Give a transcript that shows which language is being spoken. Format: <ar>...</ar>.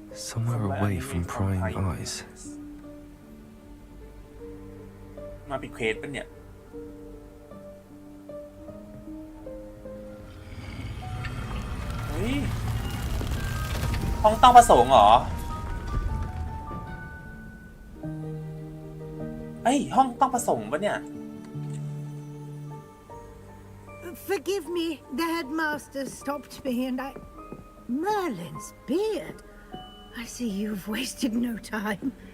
<en>Somewhere away from prying eyes.</en> <th>มาปิดเควสปะเนี่ยเฮ้ยห้องต้องประสงค์เหรอเอ้ยห้องต้องประสงค์ปะเนี่ย</th> <en>Forgive me, the headmaster stopped me and I... Merlin's beard. I see you've wasted no time.</en>